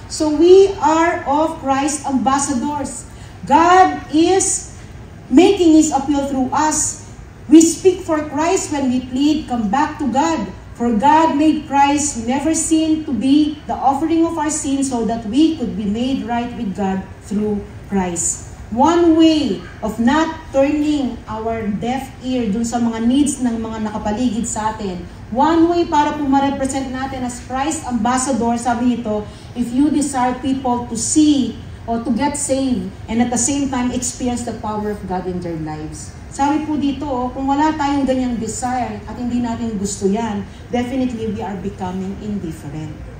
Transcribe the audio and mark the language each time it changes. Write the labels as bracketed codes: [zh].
[en] So we are of Christ ambassadors. God is making His appeal through us. We speak for Christ when we plead, come back to God. For God made Christ never sin to be the offering of our sins so that we could be made right with God through Christ. One way of not turning our deaf ear [tl] dun sa mga needs ng mga nakapaligid sa atin. [en] One way [tl] para po ma-represent natin [en] as Christ ambassador, [tl] sabi ito, [en] if you desire people to see or to get saved and at the same time experience the power of God in their lives. [tl] Sabi po dito, kung wala tayong ganyang desire at hindi natin gusto yan, [en] definitely we are becoming indifferent.